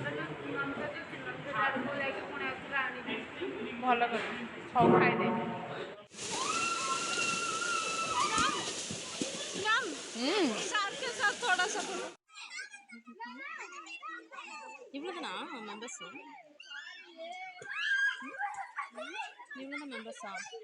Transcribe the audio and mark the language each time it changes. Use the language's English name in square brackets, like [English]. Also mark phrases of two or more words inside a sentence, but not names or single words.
[Odia] ଆଡ଼କୁ ଯାଇକି ପୁଣି ଆଉଥରେ ଆଣିବି ଭଲ କରି ସବୁ ଖାଇଦେ [Hindi] थोड़ा सा [Tamil] இவ்வளவுதானா மெம்பர்ஸ் இவ்வளவுதான் மெம்பர்ஸா